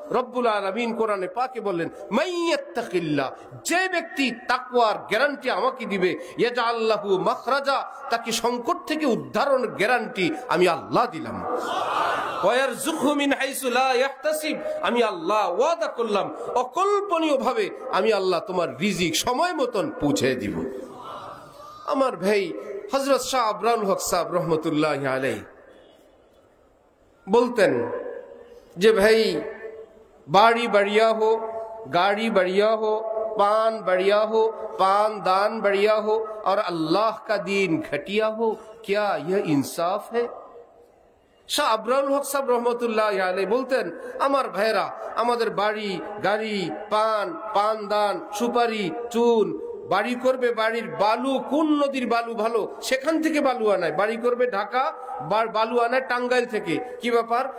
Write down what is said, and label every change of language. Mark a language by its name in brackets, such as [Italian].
[Bangla] রব্বুল আলামিন কোরআনে পাকে বললেন, [Arabic] মাইয়াত্তাকিল্লাহ, [Bangla] যে ব্যক্তি তাকওয়ার গ্যারান্টি আমাকে দিবে, [Arabic] ইয়াজআল লাহু মাখরাজা, [Bangla] তাকে সংকট থেকে উদ্ধারণের গ্যারান্টি আমি আল্লাহ দিলাম। [Arabic] ওয়ারযুকহু মিন হাইসু লা ইয়াহতাসিব, [Bangla] আমি আল্লাহ ওয়াদা করলাম অকল্পনীয় ভাবে আমি আল্লাহ তোমার রিজিক সময় মতন পৌঁছে দিব। আমার ভাই হযরত শাহ আবরাল হক সাহেব রহমতুল্লাহি আলাইহি বলতেন যে ভাই, [Hindi] बाड़ी बढ़िया हो, गाड़ी बढ़िया हो, पान बढ़िया हो, पान दान बढ़िया हो और अल्लाह का दीन घटिया हो, क्या यह इंसाफ है? [Bangla] শাহ আবরাল হক সাহেব রহমতুল্লাহি আলাইহি বলতেন, আমার ভাইরা, আমাদের বাড়ি গাড়ি, পান দান, সুপারি, চুন, বাড়ি করবে, বাড়ির বালু কোন নদীর বালু ভালো সেখান থেকে বালু আনায়, বাড়ি করবে ঢাকা, বালু আনায় টাঙ্গাইল থেকে। কি ব্যাপার?